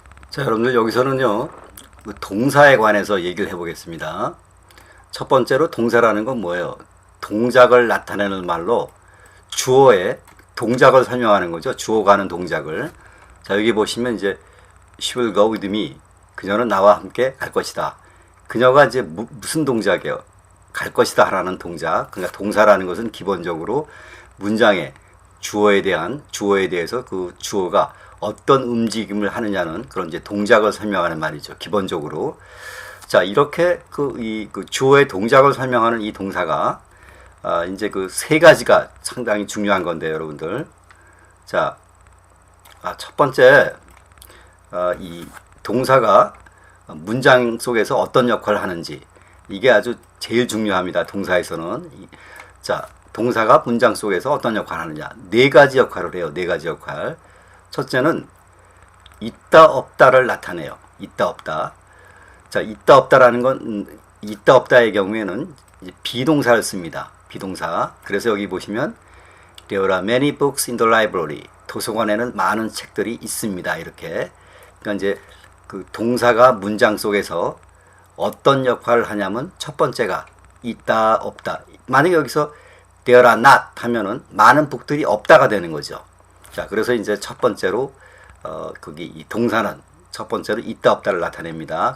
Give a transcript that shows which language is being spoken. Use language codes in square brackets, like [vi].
[ko] 자, 여러분들 여기서는요, 그 동사에 관해서 얘기를 해보겠습니다. 첫 번째로 동사라는 건 뭐예요? 동작을 나타내는 말로 주어의 동작을 설명하는 거죠. 주어가 하는 동작을. 자, 여기 보시면 이제 [en] she will go with me. [ko] 그녀는 나와 함께 갈 것이다. 그녀가 이제 무슨 동작이에요? 갈 것이다 라는 동작. 그러니까 동사라는 것은 기본적으로 문장의 주어에 대해서 그 주어가 어떤 움직임을 하느냐는 그런 이제 동작을 설명하는 말이죠. 기본적으로. 자, 이렇게 그 주어의 동작을 설명하는 이 동사가 이제 그 세 가지가 상당히 중요한 건데, 여러분들. 자, 첫 번째, 이 동사가 문장 속에서 어떤 역할을 하는지, 이게 아주 제일 중요합니다. 동사에서는. 자, 동사가 문장 속에서 어떤 역할을 하느냐. 네 가지 역할을 해요. 네 가지 역할. 첫째는 있다 없다를 나타내요. 있다 없다. 자, 있다 없다라는 건 있다 없다의 경우에는 이제 비동사를 씁니다. 비동사. 그래서 여기 보시면 [en] There are many books in the library. [ko] 도서관에는 많은 책들이 있습니다. 이렇게. 그러니까 이제 그 동사가 문장 속에서 어떤 역할을 하냐면 첫 번째가 있다 없다. 만약에 여기서 [en] There are not [ko] 하면은 많은 북들이 없다가 되는 거죠. 자, 그래서 이제 첫 번째로 거기 이 동사는 첫 번째로 있다 없다를 나타냅니다.